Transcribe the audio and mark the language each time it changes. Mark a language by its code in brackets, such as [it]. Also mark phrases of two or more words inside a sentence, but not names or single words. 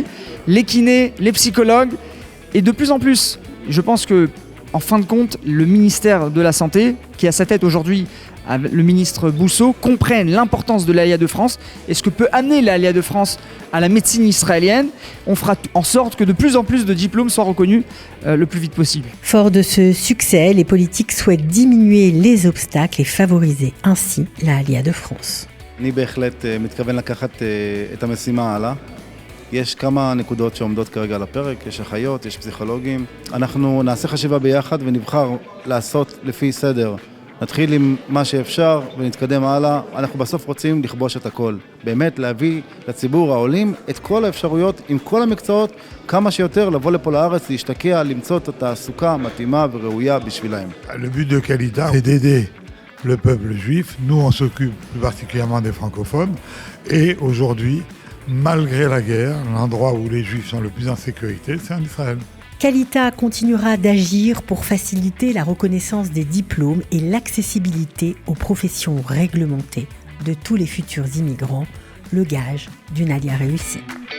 [fr] Les kinés, les psychologues. Et de plus en plus, je pense que, en fin de compte, le ministère de la Santé, qui a sa tête aujourd'hui, le ministre Bousso, comprennent l'importance de l'Aliyah de France et ce que peut amener l'Aliyah de France à la médecine israélienne. On fera en sorte que de plus en plus de diplômes soient reconnus le plus vite possible. Fort de ce succès, les politiques souhaitent diminuer les obstacles et favoriser ainsi la Aliyah de France. [he] אני בהחלט מתכוון לקחת את המשימה הלאה. יש כמה נקודות שעומדות כרגע על הפרק, יש אחיות, יש פסיכולוגים. אנחנו נעשה חשיבה ביחד ונבחר לעשות לפי סדר. נתחיל עם מה שאפשר ונתקדם הלאה. אנחנו בסוף רוצים לכבוש את הכל. באמת להביא לציבור העולים את כל האפשרויות עם כל המקצועות, כמה שיותר לבוא לפה לארץ, להשתקע, למצוא את התעסוקה מתאימה וראויה בשבילהם. [fr] Le but de Kalita, c'est d'aider le peuple juif. Nous, on s'occupe plus particulièrement des francophones. Et aujourd'hui, malgré la guerre, l'endroit où les Juifs sont le plus en sécurité, c'est en Israël. Kalita continuera d'agir pour faciliter la reconnaissance des diplômes et l'accessibilité aux professions réglementées de tous les futurs immigrants, le gage d'une aliyah réussie.